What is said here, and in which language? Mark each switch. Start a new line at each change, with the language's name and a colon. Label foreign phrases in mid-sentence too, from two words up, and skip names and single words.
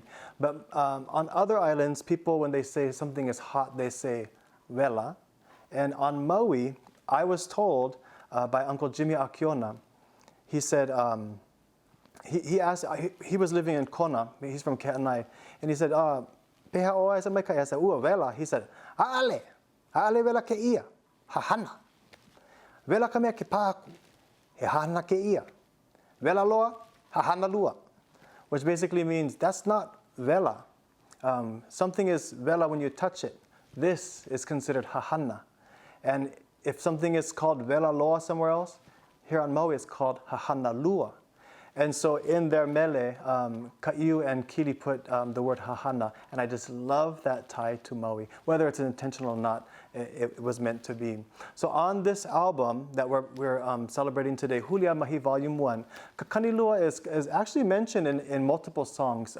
English: But on other islands, people, when they say something is hot, they say vela. And on Maui, I was told by Uncle Jimmy Akiona, he said, he asked, he was living in Kona, he's from Ke'anai, and he said,
Hawaiian: peha o ai sa mai kai,
English: I said,
Hawaiian: ua vela.
English: He said,
Hawaiian: a'ale vela ke ia, hahana. Vela ka mea ke pāku, he hahana ke ia. Vela loa, hahana lua.
English: Which basically means, that's not vela. Something is vela when you touch it. This is considered hahana. And if something is called
Hawaiian: vela loa
English: somewhere else, here on Maui it's called
Hawaiian: hahana lua.
English: And so in their mele, Ka'iu and Kili put the word hahana, and I just love that tie to Maui. Whether it's intentional or not, it was meant to be. So on this album that we're celebrating today, Huliāmahi Volume 1, Kakanilua is actually mentioned in multiple songs.